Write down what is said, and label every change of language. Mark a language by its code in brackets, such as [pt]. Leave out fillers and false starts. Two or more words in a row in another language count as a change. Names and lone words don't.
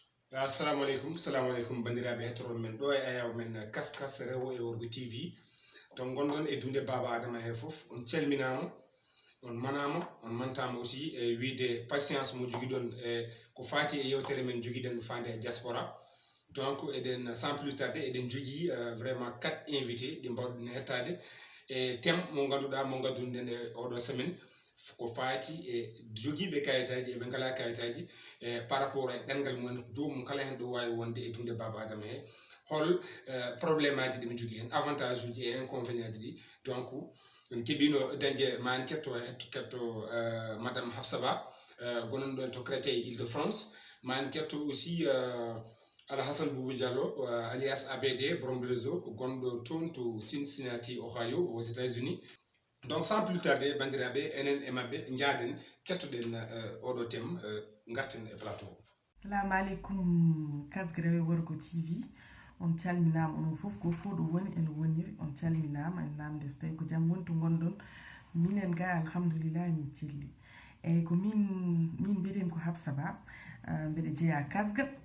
[ar] Assalamu alaikum [ff] bandiraɓe hettoro men ɗo e ayaw men kaskas rewo e worgo tv to gonɗon e dunde baba adama he foof on calminama on manama on mantama aussi e wiide patience mo joguiɗon e ko fati e yewtere men joguiɗen fande e diaspora. Donc eɗen [fr] sans plus tarder [ff] eɗen jogui vraiment 4 invités ɗi mbawɗen hettade e thème mo ganduɗa mo gaddunoɗen e oɗo semaine ko fati e joguiɓe kayitaji eɓe ngala kayitaji [fr] par rapport [ff] e ɗengal mumen jomum kala hen ɗo wawi wonde e dunde baba adama he hol probléme aji ɗiɓe jogui hen avantage uji e inconvénient ji ɗi. Donc en keeɓino dañde ma en ketto madame Hafsa Ba gonɗo ɗon to Créteil Île-de-France, ma en ketto aussi Alahassane Boubou Diallo alias ABD borom réseau gonɗo toon to Cincinnati Ohio aux États-Unis. Donc [fr] sans plus tarder [ff] bandiraɓe enen e mabɓe jaaden kettoɗen oɗo thème garten e plateau. [ar] Assalamu alaikum [ff] kasgue rewe worgo tv on calminama onon foof go fo ɗo woni ene woniri on calminama en namde so tawi ko jaam woni to gonɗon minen ga alhamdulillah min celli eyyi ko min mbiɗen ko Hafsa Ba mbeɗa jeeya kasga